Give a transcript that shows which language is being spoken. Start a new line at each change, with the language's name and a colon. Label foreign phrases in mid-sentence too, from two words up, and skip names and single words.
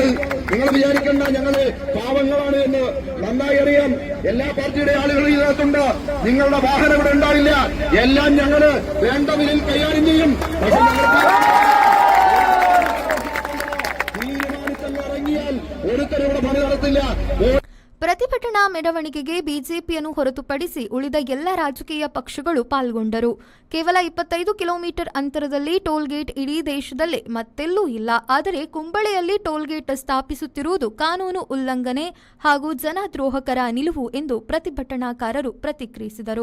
Malayalam: നിങ്ങൾ വിചാരിക്കേണ്ട ഞങ്ങള് പാവങ്ങളാണ് എന്ന് നന്നായി അറിയാം. എല്ലാ പാർട്ടിയുടെ ആളുകളും ഇതിനകത്തുണ്ട്. നിങ്ങളുടെ വാഹനം ഇവിടെ ഉണ്ടാവില്ല. എല്ലാം ഞങ്ങള് വേണ്ട വിലയിൽ കൈകാര്യം ചെയ്യും. പക്ഷെ തീരുമാനിച്ചങ്ങ് ഇറങ്ങിയാൽ ഒരുത്തരും ഇവിടെ പണി നടത്തില്ല.
Kannada: ಪ್ರತಿಭಟನಾ ಮೆರವಣಿಗೆಗೆ ಬಿಜೆಪಿಯನ್ನು ಹೊರತುಪಡಿಸಿ ಉಳಿದ ಎಲ್ಲ ರಾಜಕೀಯ ಪಕ್ಷಗಳು ಪಾಲ್ಗೊಂಡರು. ಕೇವಲ 25 ಕಿಲೋಮೀಟರ್ ಅಂತರದಲ್ಲಿ ಟೋಲ್ಗೇಟ್ ಇಡೀ ದೇಶದಲ್ಲೇ ಮತ್ತೆಲ್ಲೂ ಇಲ್ಲ. ಆದರೆ ಕುಂಬಳೆಯಲ್ಲಿ ಟೋಲ್ಗೇಟ್ ಸ್ಥಾಪಿಸುತ್ತಿರುವುದು ಕಾನೂನು ಉಲ್ಲಂಘನೆ ಹಾಗೂ ಜನದ್ರೋಹಕರ ನಿಲುವು ಎಂದು ಪ್ರತಿಭಟನಾಕಾರರು ಪ್ರತಿಕ್ರಿಯಿಸಿದರು.